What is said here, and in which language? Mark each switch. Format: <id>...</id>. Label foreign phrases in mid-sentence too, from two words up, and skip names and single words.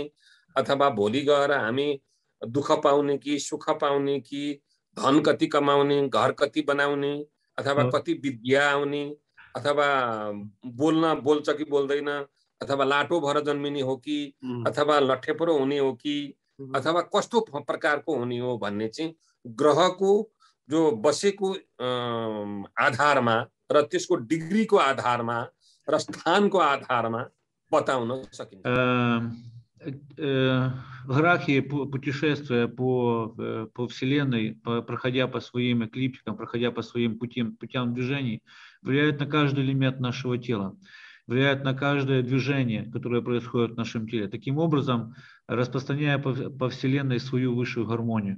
<ne>अथवा भोलि गएर हामी दुःख पाउने कि सुख पाउने कि धन कति कमाउने, घर कति बनाउने, अथवा कति विद्या आउने, अथवा बोल्छ कि बोल्दैन, अथवा लाटो भएर जन्मिने हो कि अथवा लट्ठेपरो हुने हो कि अथवा कस्तो प्रकारको हुने हो भन्ने चाहिँ ग्रहको जो बसेको आधारमा र त्यसको डिग्रीको आधारमा र स्थानको आधारमा बताउन सकिन्छ।</ne> <ru>В Рахе, путешествуя по Вселенной, проходя по своим эклиптикам, проходя по своим путям движений, влияет на каждый элемент нашего тела, влияет на каждое движение, которое происходит в нашем теле, таким образом распространяя по Вселенной свою высшую гармонию.</ru>